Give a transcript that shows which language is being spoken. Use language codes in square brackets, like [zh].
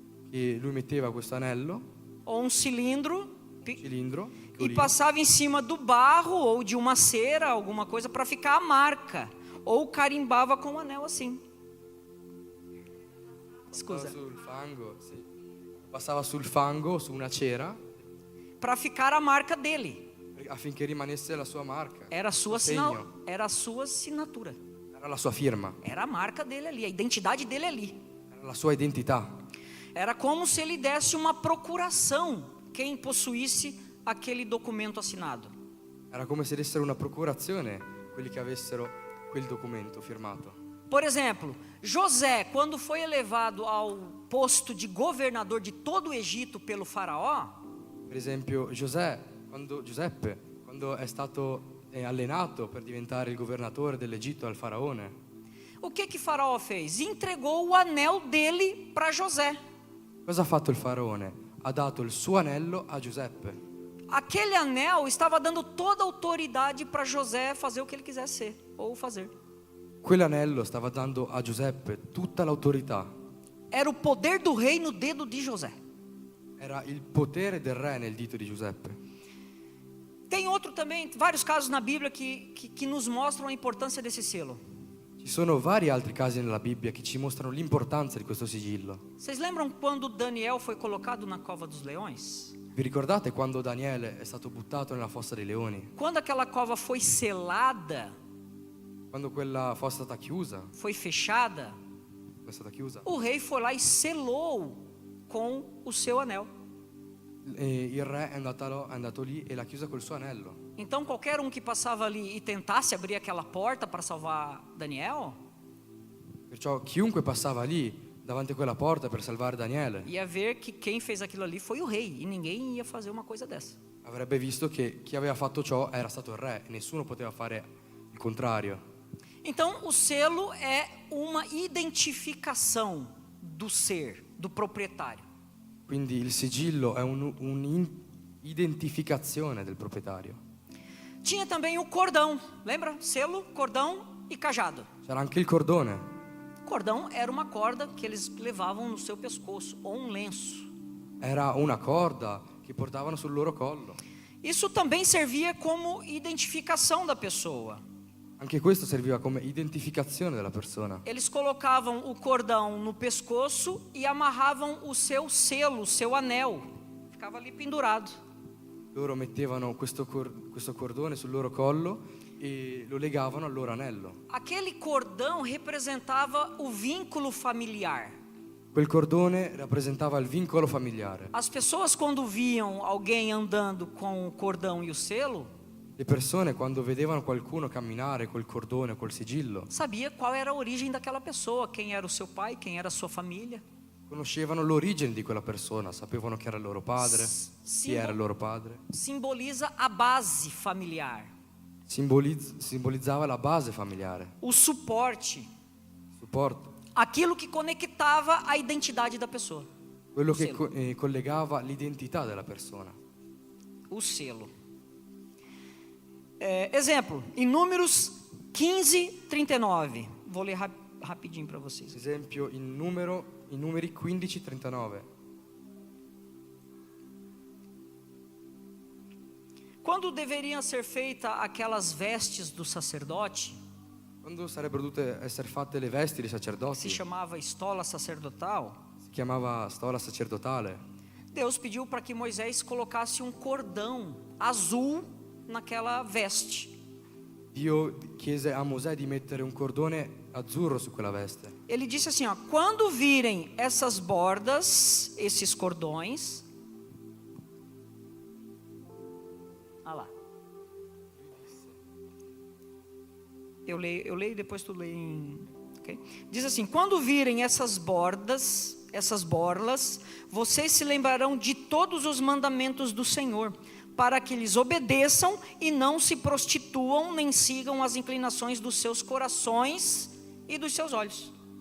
[it] che lui metteva questo anello, [pt] ou um cilindro cilindro, e [it] piccolino, [pt] passava em cima do barro ou de uma cera, alguma coisa para ficar a marca, ou carimbava com o anel assim. [it] Scusa, sul fango, sì. Passava sul fango, su una cera, [pt] para ficar a marca dele. [it] affinché rimanesse la sua marca. [pt] Era a sua [it] il segno. [pt] era a sua assinatura. [it] Era la sua firma, [pt] Era a marca dele ali, a identidade dele ali. [it] era la sua identità. [pt] Era como se ele desse uma procuração quem possuísse aquele documento assinado. [it] Era come se dessero una procurazione quelli che avessero quel documento firmato. [pt] Por exemplo, José, quando foi elevado ao posto de governador de todo o Egito pelo faraó, [it] Per esempio Giuseppe, quando è stato allenato per diventare il governatore dell'Egitto al faraone, [pt] o que faraó fez? Entregou o anel dele para José. [it] cosa ha fatto il faraone? Ha dato il suo anello a Giuseppe. [pt] Aquele anel estava dando toda a autoridade para José fazer o que ele quisesse ser ou fazer. [it] Quell'anello stava dando a Giuseppe tutta l'autorità. [pt] Era o poder do rei no dedo de José. [it] Era il potere del re nel dito di Giuseppe. [pt] Tem outro também, vários casos na Bíblia que nos mostram a importância desse selo. [it] Ci sono vari altri casi nella Bibbia che ci mostrano l'importanza di questo sigillo. [pt] Vocês lembram quando Daniel foi colocado na cova dos leões? [it] Vi ricordate quando Daniele è stato buttato nella fossa dei leoni? [pt] Quando aquela cova foi selada, [it] Quando quella fossa è stata chiusa, [pt] foi fechada, [it] è stata chiusa. [pt] o rei foi lá e selou com o seu anel. [it] E il re è andato lì e l'ha chiusa col suo anello. [pt] Então qualquer um que passava ali e tentasse abrir aquela porta para salvar Daniel, [it] Perciò chiunque passava lì davanti a quella porta per salvare Daniele [pt] ia ver que quem fez aquilo ali foi o rei, e ninguém ia fazer uma coisa dessa. [it] avrebbe visto che chi aveva fatto ciò era stato il re e nessuno poteva fare il contrario. [pt] Então o selo é uma identificação do ser, do proprietário. [it] Quindi il sigillo è un'identificazione del proprietario. [pt] Tinha também o cordão, lembra? Selo, cordão e cajado. [it] C'era anche il cordone. [pt] Cordão era uma corda que eles levavam no seu pescoço, ou um lenço. [it] Era una corda che portavano sul loro collo. [pt] Isso também servia como identificação da pessoa. [it] Anche questo serviva come identificazione della persona. [pt] Eles colocavam o cordão no pescoço e amarravam o seu selo, o seu anel. Ficava ali pendurado. [it] Loro mettevano questo cordone sul loro collo e lo legavano al loro anello. [pt] Aquele cordão representava o vínculo familiar. [it] Quel cordone rappresentava il vincolo familiare. [pt] As pessoas, quando viam alguém andando com o cordão e o selo, [it] Le persone quando vedevano qualcuno camminare col cordone o col sigillo [pt] sabia qual era a origem daquela pessoa, quem era o seu pai, quem era a sua família. [it] conoscevano l'origine di quella persona, sapevano chi era il loro padre, chi era il loro padre. [pt] Simboliza a base familiar, [it] Simbolizzava la base familiare, [pt] o suporte, [it] supporto, [pt] aquilo que conectava a identidade da pessoa. [it] quello [pt] O [it] che [pt] selo. [it] collegava l'identità della persona. [pt] O selo. Exemplo, em Números 15:39. Vou ler rapidinho para vocês. [it] Esempio in numeri 15:39. [pt] Quando deveriam ser feitas aquelas vestes do sacerdote, [it] Quando sarebbero dovute essere fatte le vesti dei [pt] que se [it] sacerdoti, [pt] chamava estola sacerdotal, [it] si chiamava stola sacerdotale. [pt] Deus pediu para que Moisés colocasse um cordão azul naquela veste. [it] Dio chiese a Mosè di mettere un cordone azzurro su quella veste. [pt] Ele disse assim, ó, quando virem essas bordas, esses cordões, ah lá. Eu leio e depois tu lê okay? Diz assim, quando virem essas bordas, essas borlas, vocês se lembrarão de todos os mandamentos do Senhor, para que lhes obedeçam e não se prostituam, nem sigam as inclinações dos seus corações e dos seus olhos.